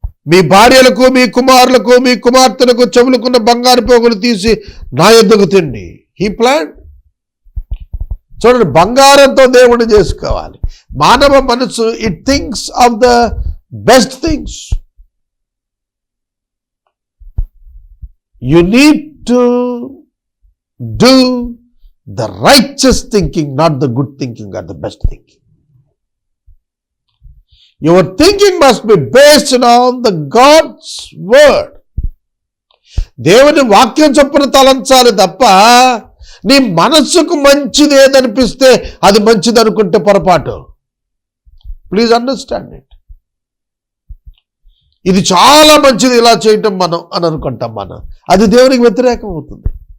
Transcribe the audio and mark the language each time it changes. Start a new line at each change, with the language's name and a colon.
Telugu: మీ భార్యలకు, మీ కుమారులకు, మీ కుమార్తెలకు చెవులకున్న బంగారు పోగులు తీసి నా యొద్దకు తిండి.
English: He plan.
Telugu: చూడండి, బంగారంతో దేవుడిని చేసుకోవాలి. మానవ మనసు
English: It thinks of the best things. You need to do the righteous thinking, not the good thinking or the best thinking. Your thinking must be based on the God's word.
Telugu: దేవుని వాక్యం చొప్పున తలంచాలి తప్ప నీ మనస్సుకు మంచిది ఏదనిపిస్తే అది మంచిది అనుకుంటే పొరపాటు.
English: Please understand it.
Telugu: ఇది చాలా మంచిది ఇలా చేయటం మనం అని అనుకుంటాం. మనం అది దేవునికి వ్యతిరేకం అవుతుంది.